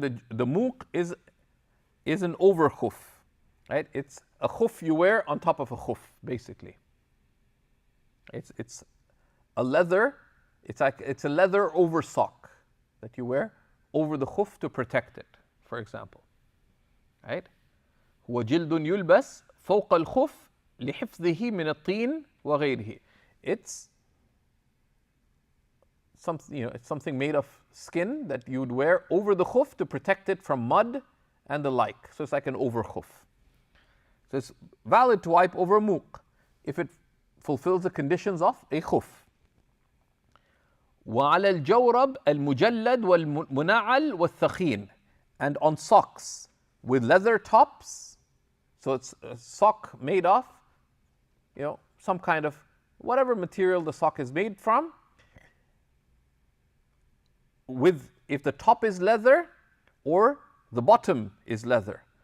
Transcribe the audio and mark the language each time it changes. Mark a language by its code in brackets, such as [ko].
[en] The muq is an over khuff. Right? It's a khuff you wear on top of a khuff, basically. It's a leather. It's a leather over sock that you wear over the khuff to protect it, for example. Right? [ar] هو جلد يلبس فوق الخف لحفظه من الطين وغيره. [en] It's something made of skin that you would wear over the khuf to protect it from mud and the like. So it's like an over khuf. So it's valid to wipe over muq if it fulfills the conditions of a khuf. [ar] وعلى الجورب المجلد والمنعل والثخين. [en] And on socks with leather tops, so it's a sock made of, some kind of whatever material the sock is made from, if the top is leather or the bottom is leather.